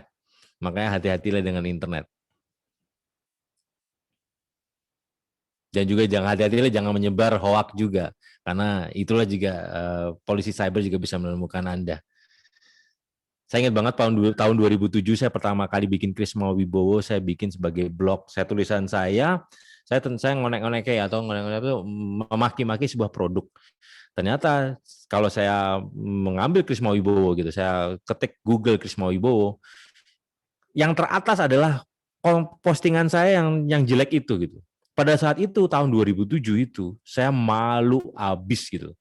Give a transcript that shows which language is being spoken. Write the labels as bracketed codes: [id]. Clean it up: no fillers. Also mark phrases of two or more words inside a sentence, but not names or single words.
[id] Makanya hati-hatilah dengan internet. Dan juga jangan menyebar hoak juga, karena itulah juga polisi cyber juga bisa menemukan Anda. Saya ingat banget tahun 2007 saya pertama kali bikin Krisma Wibowo, saya bikin sebagai blog. Tulisan saya ngonek-ngonek atau ngonek-ngonek itu memaki-maki sebuah produk. Ternyata kalau saya mengambil Krisma Wibowo gitu, saya ketik Google Krisma Wibowo, yang teratas adalah postingan saya yang jelek itu gitu. Pada saat itu tahun 2007 itu saya malu abis gitu.